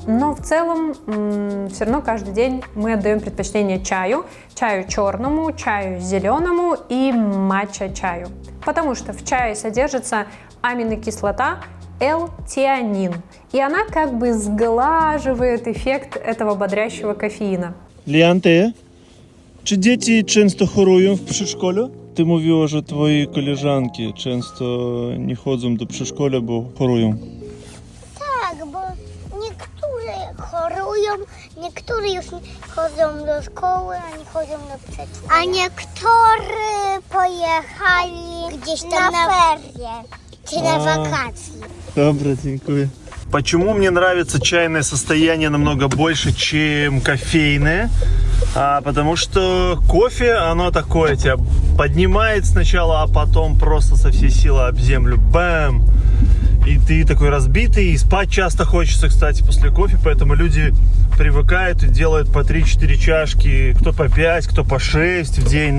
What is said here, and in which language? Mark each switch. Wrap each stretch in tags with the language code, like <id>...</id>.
<ru>Но в целом все равно каждый день мы отдаем предпочтение чаю. Чаю черному, чаю зеленому и матча-чаю. Потому что в чае содержится аминокислота L-теанин. И она как бы сглаживает эффект этого бодрящего кофеина.</ru> <pl>Liante, czy dzieci często chorują w przedszkolu? Ty mówiła, że twoje koleżanki często nie chodzą do przedszkola, bo chorują. Tak, bo niektóre chorują, niektóre już nie chodzą do szkoły, a nie chodzą do przedszkola. A niektórzy pojechali gdzieś tam na ferie, czy na wakacje. Dobra, dziękuję.</pl> <ru>Почему мне нравится чайное состояние намного больше, чем кофейное? Потому что кофе, оно такое, тебя поднимает сначала, а потом просто со всей силы об землю. Бэм! И ты такой разбитый, и спать часто хочется, кстати, после кофе, поэтому люди привыкают и делают по 3-4 чашки, кто по 5, кто по 6 в день.</ru>